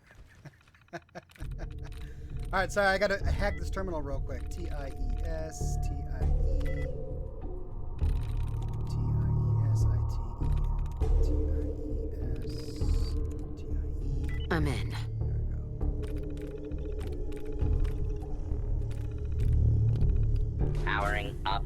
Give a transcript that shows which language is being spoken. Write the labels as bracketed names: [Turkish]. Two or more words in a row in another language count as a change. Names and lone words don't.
[English] All right, sorry, I gotta hack this terminal real quick. T-I-E-S, T-I-E, T-I-E-S-I-T-E, T-I-E-S, T-I-E. I'm in. Powering up.